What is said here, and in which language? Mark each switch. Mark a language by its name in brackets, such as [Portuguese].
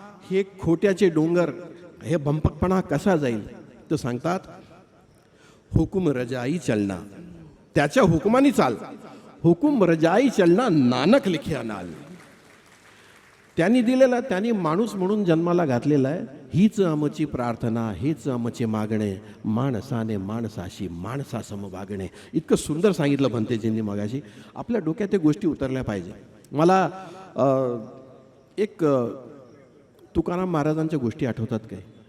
[Marathi] हे खोट्याचे डोंगर, हे भंपकपणा कसा जाईल? तो सांगतात [Punjabi] हुकुम रजाई चलना, [Marathi] त्याच्या हुकुमानी चाल. [Punjabi] हुकुम रजाई चलना नानक लिखिया नाल. [Marathi] त्यांनी दिलेला, त्यांनी माणूस म्हणून जन्माला घातलेला आहे. हीच आमची प्रार्थना, हेच आमचे मागणे, माणसाने माणसाशी माणसासम वागणे. इतकं सुंदर सांगितलं भंतेजींनी मगाशी. आपल्या डोक्यात त्या गोष्टी उतरल्या पाहिजे. मला एक तुकाराम महाराजांच्या गोष्टी आठवतात काय.